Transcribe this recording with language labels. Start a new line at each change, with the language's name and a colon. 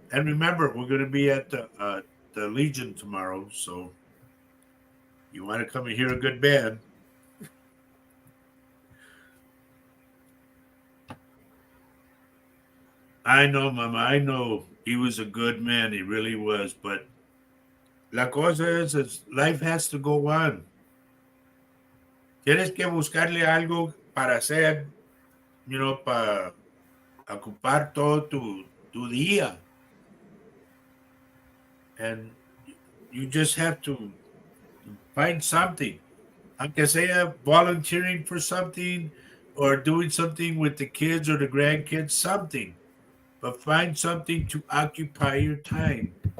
English: And remember, we're going to be at the Legion tomorrow, so you want to come and hear a good band. I know, Mama. I know he was a good man. He really was. But la cosa is life has to go on.
Spanish: Tienes que buscarle algo para hacer, para ocupar todo tu día.
English: And you just have to find something. Aunque sea volunteering for something or doing something with the kids or the grandkids, something. But find something to occupy your time.